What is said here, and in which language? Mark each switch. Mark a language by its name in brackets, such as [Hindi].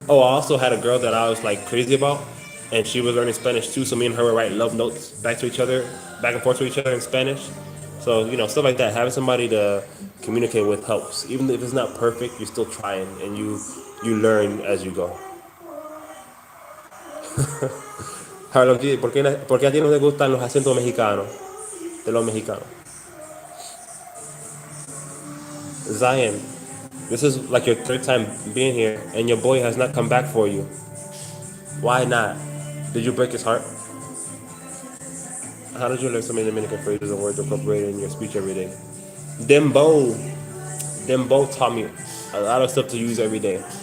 [English] Oh, I also had a girl that I was like crazy about, and she was learning Spanish too. So me and her would write love notes back and forth to each other in Spanish. So stuff like that. Having somebody to communicate with helps. Even if it's not perfect, you're still trying, and you learn as you go. [Spanish] Harlem, ¿por qué a ti no te gustan los acentos mexicanos? De los mexicanos. [English] Zion, this is like your 3rd time being here, and your boy has not come back for you. Why not? Did you break his heart? How did you learn so many Dominican phrases and words incorporated in your speech every day? Dembo taught me a lot of stuff to use every day.